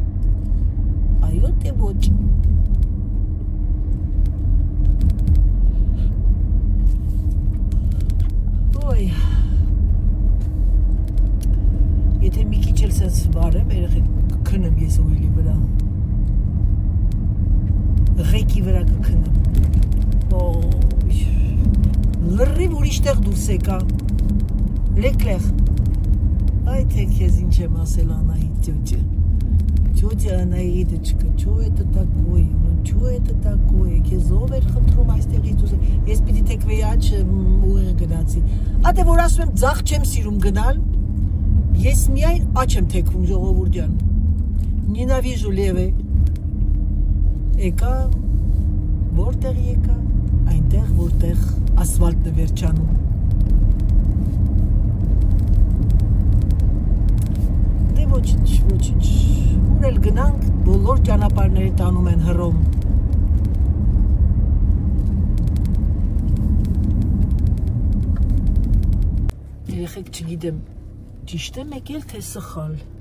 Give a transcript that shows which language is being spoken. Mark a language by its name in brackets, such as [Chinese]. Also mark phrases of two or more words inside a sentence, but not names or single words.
[Armenian] ոյ, եթե մի քիչ էլ սենց վարեմ, երեխեք կքնեմ ես ուիլի վրա, ղեկի վրա կքնեմ, լրիվ ուրիշտեղ դուրս եկա, լեկլեղ, այ թե քեզ ինչ եմ ասել Անահիտ [Russian] Тетя Анаида, что это такое? Ну, что это такое? [Armenian] Քեզ ով էր խնդրում այստեղից դուրս։ Ես պիտի թեքվեի աչ ուղիղ գնացի։ Ատե որ ասում եմ ձախ չեմ սիրում գնալ, ես միայն աչ եմ թեքվում ժողովուրդ ջան։ [Russian] Ненавижу левые։ [Armenian] Եկա, որտեղ եկա, այնտեղ որտեղ ասֆալտն է վերջանում։ Դե ոչինչ, ոչինչ։ Ուր էլ գնանք, բոլոր ճանապարհները տանում են Հռոմ։ Երեխեք չգիտեմ, ճիշտ եմ եկել թե սխալ։